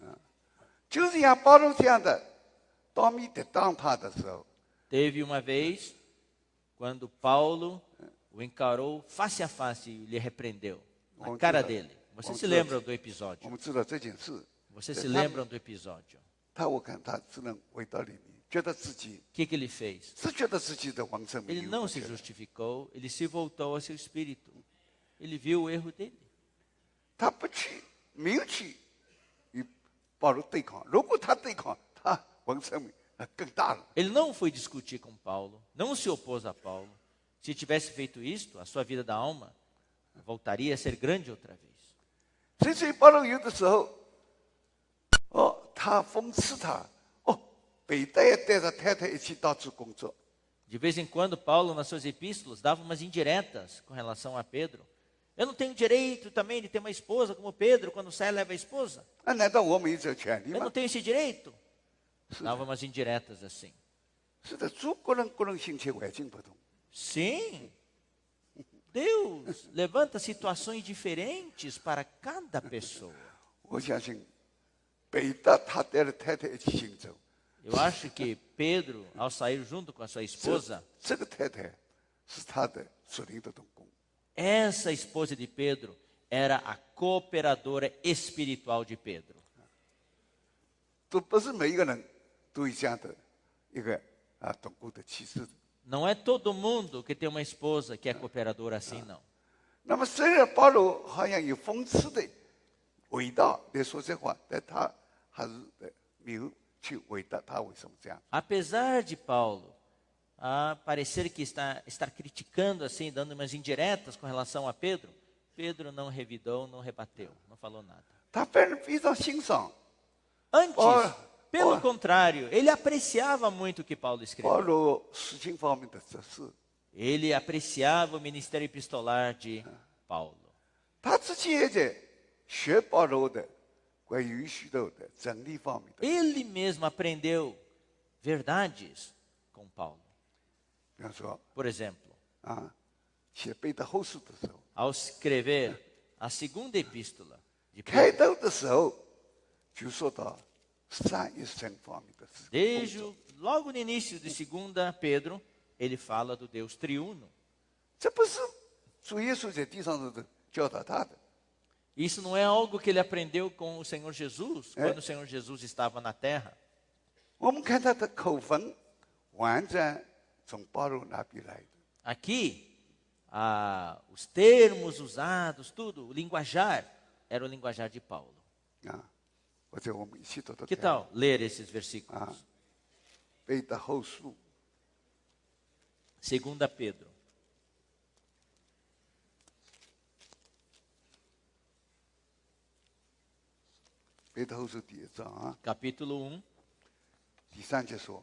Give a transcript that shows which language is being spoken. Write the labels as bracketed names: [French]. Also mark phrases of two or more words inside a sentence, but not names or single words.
[Chinese] 就是像保罗这样的，当面抵挡他的时候， [Portuguese] Teve uma vez, quando Paulo o encarou face a face e lhe repreendeu, na cara dele. Vocês se lembram do [Chinese] 我 [Portuguese] episódio? [Chinese] 们知道这件事， [Portuguese] Vocês se lembram do episódio? [Chinese] 我看他只能回到里面，觉得自己 [Portuguese] O que que ele fez? [Chinese] 是觉得自己的王生 [Portuguese] Ele [Chinese] 命有 [Portuguese] não [Chinese] 问 [Portuguese] se [Chinese] 题了 [Portuguese] justificou, ele se voltou ao seu espírito. Ele viu o erro dele. [Chinese] 他不去，没有去与保罗对抗。如果他对抗，他王生命更大了。 [Portuguese] Ele não foi discutir com Paulo, não se opôs a Paulo. Se tivesse feito isto, a sua vida da alma voltaria a ser grande outra vez. [Chinese] 所以保罗有的时候，他讽刺他，彼得也带着太太一起到处工作。 [Portuguese] De vez em quando, Paulo, nas suas epístolas, dava umas indiretas com relação a Pedro. Eu não tenho direito também de ter uma esposa como Pedro, quando sai leva a esposa. [Chinese] 难道我们有这权利 [Portuguese] Eu [Chinese] 吗 [Portuguese] não？tenho esse direito. Dava umas indiretas assim. [Chinese] 是的，主个人性情环境不同。 [Portuguese] Sim, Deus levanta situações diferentes para cada pessoa. [Chinese] 我相信彼得他带着太太一起行走， [Portuguese] Eu acho que Pedro, ao sair junto com a sua esposa, [Chinese] 这个太太是他的属灵的同工。 [Portuguese] essa esposa de Pedro era a cooperadora espiritual de Pedro. [Chinese] 都不是每一个人都有这样的一个同工的气质。 [Portuguese] Não é todo mundo que tem uma esposa que é cooperadora assim, não. [Chinese] 那么虽然保罗好像有讽刺的味道来说这话，但他还是没有去回答他为什么这样。 [Portuguese] Apesar de Paulo parecer que estar criticando assim, dando umas indiretas com relação a Pedro, Pedro não revidou, não rebateu, não falou nada. [Chinese] 他反而非常欣赏 [Portuguese] Antes, pelo contrário, ele apreciava muito o que Paulo [Chinese] 保 [Portuguese] escreveu. [Chinese] 罗事情方面的指示， [Portuguese] Ele apreciava o ministério epistolar de Paulo. [Chinese] 他自己也在学保罗的关于许多的真理方面的。 [Portuguese] Ele mesmo aprendeu verdades com Paulo. [Chinese] 比方说 [Portuguese] Por exemplo, [Chinese] 写彼得后书的时候， [Portuguese] ao escrever a segunda epístola de [Chinese] 开 [Portuguese] Pedro, [Chinese] 头的时候就说到三一神方面的事。 [Portuguese] desde logo no início de 2 Pedro, ele fala do Deus triuno. [Chinese] 这不是主耶稣在地上的教导他的。 [Portuguese] Isso não é algo que ele aprendeu com o Senhor Jesus, quando o Senhor Jesus estava na terra. [Chinese] 我们看他的口风，完全从保罗那边来的。 [Portuguese] Aqui, os termos usados, tudo, o linguajar, era o linguajar de Paulo. [Chinese] 或者我们一起读读 [Portuguese] Que [Chinese] 看 [Portuguese] tal ler esses versículos? [Chinese] 彼得后书 [Portuguese] 2 Pedro. [Chinese] 彼得后书第1章啊， [Portuguese] capítulo 1, [Chinese] 第3节说，